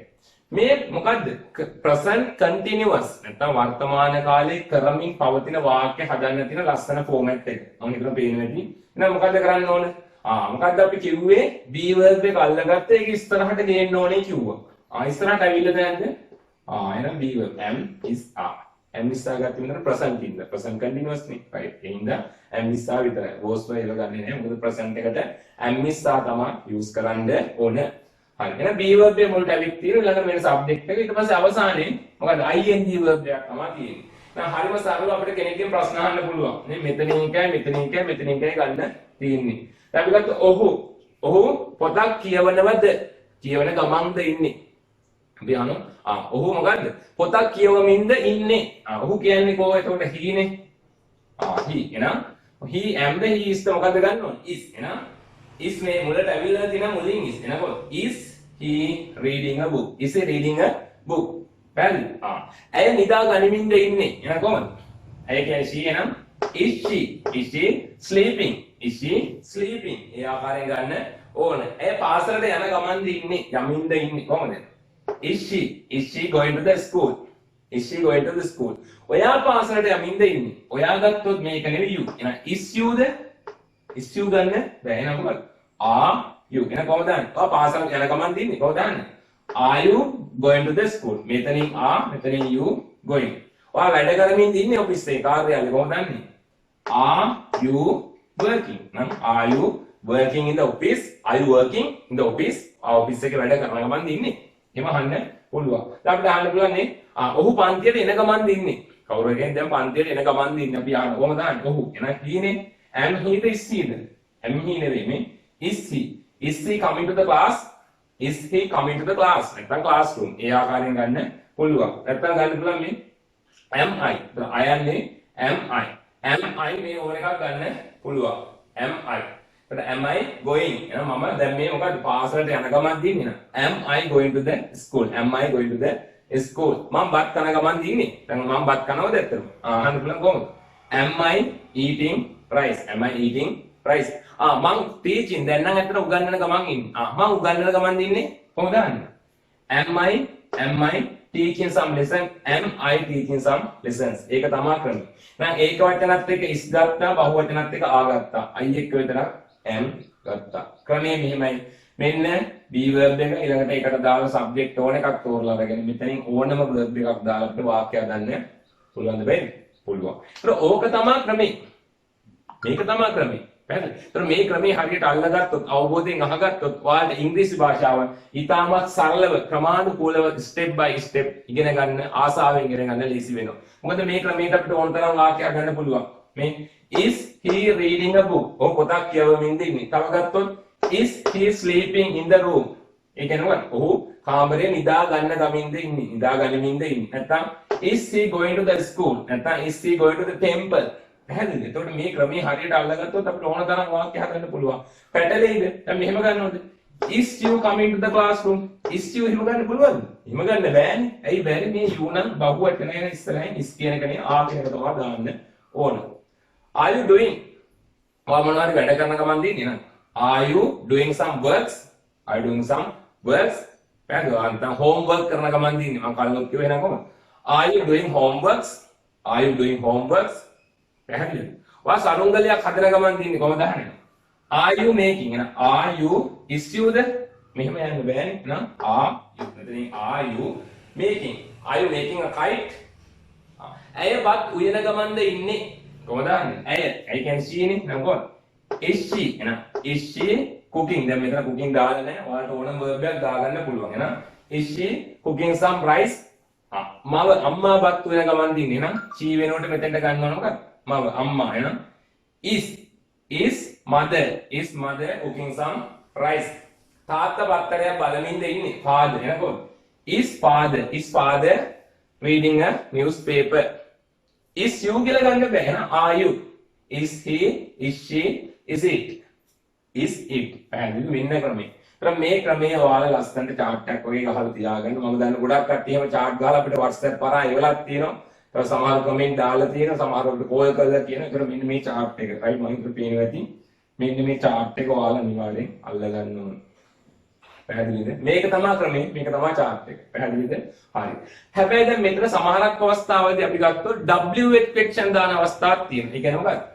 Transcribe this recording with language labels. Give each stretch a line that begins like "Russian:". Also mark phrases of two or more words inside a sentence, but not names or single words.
Sinhala: මේ මොකද්ද
English: present continuous
Sinhala: නැත්නම් වර්තමාන කාලයේ කරමින් පවතින වාක්‍ය හදන්න තියෙන ලස්සන ෆෝමැට් එක. මම හිතනවා පේනවා ඇති. එහෙනම් මොකද්ද කරන්න ඕන? මොකද්ද අපි කිව්වේ
English: be verb
Sinhala: එක අල්ලගත්ත ඒක ඉස්සරහට ගේන්න ඕනේ කිව්වා. ඉස්සරහට ඇවිල්ලා දැන්ද? එහෙනම්
English: be verb am is are. am is are
Sinhala: ගත්තම නේද present ඉන්න.
English: present continuous
Sinhala: නේ. right. ඒ හින්දා
English: am is are
Sinhala: විතරයි. was වල ගන්නේ නැහැ. මොකද present එකට
English: am is are
Sinhala: තමයි use කරන්න ඕන. හරි. එහෙනම්
English: be verb
Sinhala: එකේ මුලට ඇවිත් තියෙන ඊළඟ වෙන subject එක ඊට පස්සේ අවසානයේ මොකද
English: ing verb
Sinhala: එකක් තමයි තියෙන්නේ. දැන් හරිම සරලව අපිට කෙනෙක්ගෙන් ප්‍රශ්න අහන්න පුළුවන්. නේ මෙතනින් එකයි ගන්න තියෙන්නේ. දැන් අපි ගත්ත ඔහු පොතක් කියවනවද? කියවන ගමන්ද ඉන්නේ. අපි අහනවා ඔහු මොකද්ද? පොතක් කියවමින්ද ඉන්නේ. ඔහු කියන්නේ කොහොම එතකොට he නේ. he එහෙනම්
English: he am the he is
Sinhala: ද මොකද්ද ගන්න ඕනේ? is එහෙනම් is මේ මුලට ඇවිල්ලා තියෙන මුලින් is එනකොට
English: is he reading a book? Is he reading a book?
Sinhala: පැහැදිලි? ඇය නිදා ගනිමින්ද ඉන්නේ. එහෙනම් කොහොමද? ඇය කියන්නේ she එහෙනම්
English: is she sleeping? Is she sleeping?
Sinhala: ඒ ආකාරයෙන් ගන්න ඕන. ඇය පාසලට යන ගමන්ද ඉන්නේ. යමින්ද ඉන්නේ. කොහොමද?
English: Is she going to the school? Is she going to the school?
Sinhala: ඔයා පාසලට යමින්ද ඉන්නේ. ඔයා ගත්තොත් මේක නෙවෙයි you. එහෙනම්
English: is you
Sinhala: ද?
English: is you
Sinhala: ගන්න බෑ. එහෙනම් මොකද?
English: are you?
Sinhala: එහෙනම් කොහොමද දන්නේ? ඔයා පාසලට යන ගමන්ද ඉන්නේ. කොහොමද දන්නේ?
English: Are you going to the school?
Sinhala: මෙතනින් are මෙතනින්
English: you going.
Sinhala: ඔයා වැඩ කරමින් ඉන්නේ ඔෆිස් එකේ කාර්යාලේ. කොහොමද දන්නේ?
English: Are you working? නම් are you working in the office? Are you working in the office?
Sinhala: ඔෆිස් එකේ වැඩ කරන ගමන්ද ඉන්නේ. එහෙම අහන්න පුළුවන්. දැන් අපිට අහන්න පුළුවන් නේ ඔහු පන්තියට එන ගමන්ද ඉන්නේ. කවුරු එකෙන් දැන් පන්තියට එන ගමන්ද ඉන්නේ. අපි අහන කොහොමද අහන්නේ? ඔහු. එහෙනම් he නේ.
English: am he ද is he ද? am he
Sinhala: නෙවෙයි මේ
English: is he. Is he coming to the class? Is he coming to the class?
Sinhala: නැත්නම් classroom. ඒ ආකාරයෙන් ගන්න පුළුවන්. නැත්නම් ගන්න පුළුවන් මේ
English: am I.
Sinhala: I යන්නේ
English: am I. am I
Sinhala: මේ ඕන එකක් ගන්න පුළුවන්.
English: am I. but am I going?
Sinhala: එහෙනම් මම දැන් මේ මොකද්ද පාසලට යන ගමන් දින්නේ.
English: am I going to the school? am I going to the school?
Sinhala: මම බත් කන ගමන් දින්නේ. දැන් මම බත් කනවද ඇත්තටම? අහන්න පුළුවන් කොහොමද?
English: am I eating rice? am I eating rice?
Sinhala: මම teaching දැන් නම් ඇත්තට උගන්වන ගමන් ඉන්නේ. මම උගන්වන ගමන් දින්නේ. කොහොමද අහන්නේ?
English: am I teaching some lesson? am I teaching some lessons?
Sinhala: ඒක තමයි කරන්නේ. දැන් ඒක වචනත් එක්ක is ගත්තා, බහුව වචනත් එක්ක ආ ගත්තා. I එක්ක විතරක් am ගත්තා. ක්‍රමය මෙහෙමයි. මෙන්න be verb එක ඊළඟට ඒකට දාලා subject ඕන එකක් තෝරලා අරගෙන මෙතනින් ඕනම verb එකක් දාලා අපිට වාක්‍යයක් ගන්න පුළුවන්ද බැරි? පුළුවන්. ඒතර ඕක තමයි ක්‍රමය. මේක තමයි ක්‍රමය. පැහැදිලි? ඒතර මේ ක්‍රමයේ හරියට අල්ලගත්තොත් අවබෝධයෙන් අහගත්තොත් ඔයාලට ඉංග්‍රීසි භාෂාව ඉතාමත් සරලව ක්‍රමානුකූලව
English: step by step
Sinhala: ඉගෙන ගන්න ආසාවෙන් ඉගෙන ගන්න ලීසි වෙනවා. මොකද මේ ක්‍රමයට අපිට ඕන තරම් වාක්‍යයක් ගන්න පුළුවන්.
English: මේ is he reading a book?
Sinhala: ඔහු පොතක් කියවමින්ද ඉන්නේ. තව ගත්තොත්
English: is he sleeping in the room?
Sinhala: ඒ කියන්නේ ඔහු කාමරේ නිදා ගන්න ගමින්ද ඉන්නේ. නිදා ගනිමින්ද ඉන්නේ. නැත්නම්
English: is he going to the school? නැත්නම් is he going to the temple?
Sinhala: පැහැදිලිද? එතකොට මේ ක්‍රමයේ හරියට අල්ලගත්තොත් අපිට ඕන තරම් වාක්‍ය හදන්න පුළුවන්. පැටලෙයිද? දැන් මෙහෙම ගන්නවද?
English: is you coming to the classroom? is you
Sinhala: එහෙම ගන්න පුළුවන්ද? එහෙම ගන්න බෑනේ. ඇයි බැරි? මේ you නම් බහුව වචන එන ඉස්සරහින් is කියන එක නේ ආ කියන එක තමයි දාන්න ඕන.
English: Are you doing?
Sinhala: ඔයා මොනවා හරි වැඩ කරන ගමන් දින්නේ නේද?
English: Are you doing some works? Are you doing some works?
Sinhala: පැහැදිලිද? නැත්නම් homework කරන ගමන් දින්නේ. මම කලින් කිව්වේ එහෙනම් කොහොමද?
English: Are you doing homeworks? Are you doing homeworks?
Sinhala: පැහැදිලිද? ඔයා සරුංගලයක් හදන ගමන් දින්නේ කොහොමද අහන්නේ?
English: are you making
Sinhala: එහෙනම්
English: are you is you
Sinhala: ද මෙහෙම යන්න බෑනේ එහෙනම්
English: are you making a kite
Sinhala: ඇය බත් උයන ගමන්ද ඉන්නේ කොහොමද ඇය
English: can she
Sinhala: නේ නම් කොහොමද
English: is she
Sinhala: එහෙනම්
English: is she cooking
Sinhala: දැන් මෙතන cooking දාලා නැහැ ඔයාලට ඕනම verb එකක් දාගන්න පුළුවන් එහෙනම්
English: is she cooking some rice
Sinhala: මව අම්මා බත් උයන ගමන්ද ඉන්නේ එහෙනම් she වෙනකොට මෙතෙන්ට ගන්නවන මොකක්ද මව අම්මා එහෙනම්
English: is mother cooking some rice
Sinhala: තාත්තා බත්තරයක් බලමින්ද ඉන්නේ
English: father
Sinhala: එහෙනම් කොහොමද
English: is father reading a newspaper is you
Sinhala: කියලා ගන්න බෑ
English: එහෙනම් are you is he is she is it පැහැදිලි
Sinhala: වෙන්න ක්‍රමේ මේ ක්‍රමයේ ඔයාලා ලස්සනට chart එකක් වගේ ගහලා තියාගන්න මම දන්න ගොඩක් කට්ටිය එහෙම chart ගහලා අපිට WhatsApp කරා එවලක් තියෙනවා තව සමහර කමෙන්ට් දාලා තියෙනවා සමහරවට කෝල් කරලා තියෙනවා ඒතර මෙන්න මේ chart එක right මම හිතුව පේනවා ඇති මෙන්න මේ chart එක ඔයාලා අනිවාර්යෙන් අල්ලගන්න ඕනේ පැහැදිලිද මේක තමයි ක්‍රමය මේක තමයි chart එක පැහැදිලිද හරි හැබැයි දැන් මෙතන සමහරක් අවස්ථාවලදී අපි ගත්තොත්
English: w expression
Sinhala: දාන අවස්ථාවක් තියෙනවා ඒ කියන්නේ මොකක්ද